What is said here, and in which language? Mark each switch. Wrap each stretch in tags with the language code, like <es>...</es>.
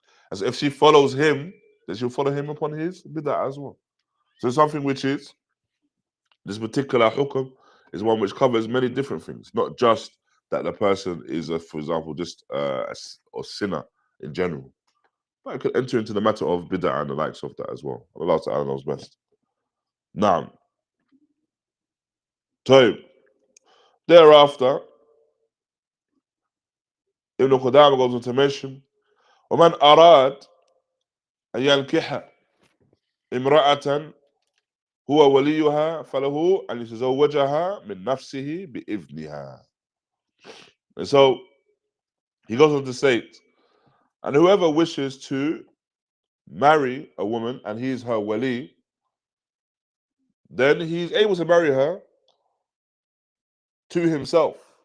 <en>And so if she follows him, then she'll follow him upon his bid'ah as well. So something which is, this particular hukum is one which covers many different things, not just that the person is, for example, just a sinner in general. But it could enter into the matter of bid'ah and the likes of that as well. Allah Ta'ala knows best. Now, so thereafter, Ibn Qudāmah goes on to mention,</en> <ar>وَمَنْ أَرَادَ أَنْ يَنْكِحَ امرأة هو وليها فله أن يتزوجها من نفسه بإذنها.</ar> <en>And so he goes on to state, and whoever wishes to marry a woman and he is her wali, then he's able to marry her to himself.</en>